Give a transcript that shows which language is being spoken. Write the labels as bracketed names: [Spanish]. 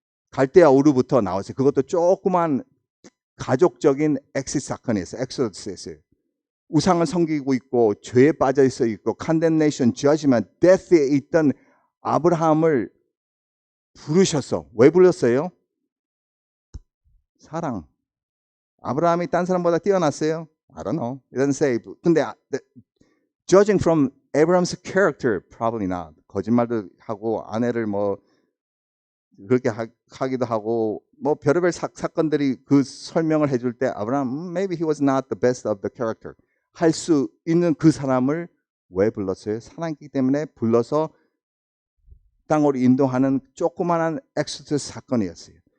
[Korean] 갈대아 우르부터 나왔어요. 그것도 조그만 가족적인 엑시트 사건이었어요. 엑소더스였어요. 우상을 섬기고 있고 죄에 빠져 있어 있고 condemnation, judgment, death에 있던 아브라함을 부르셨어. 왜 불렀어요? 사랑. 아브라함이 딴 사람보다 뛰어났어요? [English] I don't know. It doesn't say. [Korean] 근데 [English] judging from Abraham's character, probably not. [Korean] 거짓말도 하고 아내를 그렇게 하기도 하고 별의별 사건들이 그 설명을 해줄 때 아브라함 [English] maybe he was not the best of the character [Korean] 할 수 있는 그 사람을 왜 불렀어요? 사랑이기 때문에 불러서 땅으로 인도하는 조그마한 엑소더스 사건이었어요.